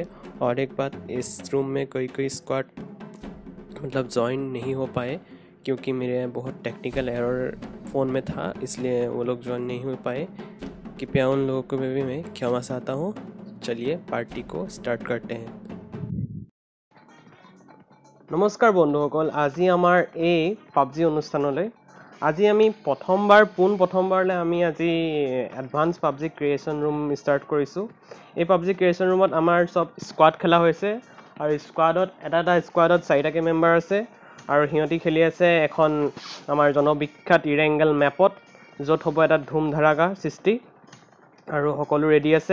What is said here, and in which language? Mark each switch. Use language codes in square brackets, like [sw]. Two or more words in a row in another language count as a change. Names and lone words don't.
[hi] और एक बात, इस रूम में कोई स्क्वाड मतलब ज्वाइन नहीं हो पाए क्योंकि मेरे बहुत [en] technical error [hi] फ़ोन में था, इसलिए वो लोग ज्वाइन नहीं हो पाए। कृपया उन लोगों को भी मैं क्षमा चाहता हूँ। चलिए पार्टी को स्टार्ट करते हैं। [as] नमस्कार बंधुসকল, আজি আমাৰ এই পাবজি অনুষ্ঠানলৈ আজি আমি প্ৰথমবাৰলৈ আমি আজি [en] advance PUBG creation room start [as] কৰিছোঁ। এই পাবজি ক্ৰিয়েশ্যন ৰুমত আমাৰ সব স্কোৱাড খেলা হৈছে আৰু স্কোৱাডত এটা স্কোৱাডত 4টাকৈ মেম্বাৰ আছে আৰু সিহঁতি খেলি আছে এখন আমাৰ জনবিখ্যাত ইৰেংগেল মেপত, য'ত হ'ব এটা ধুম ধাৰাকা সৃষ্টি আৰু সকলো ৰেডি আছে।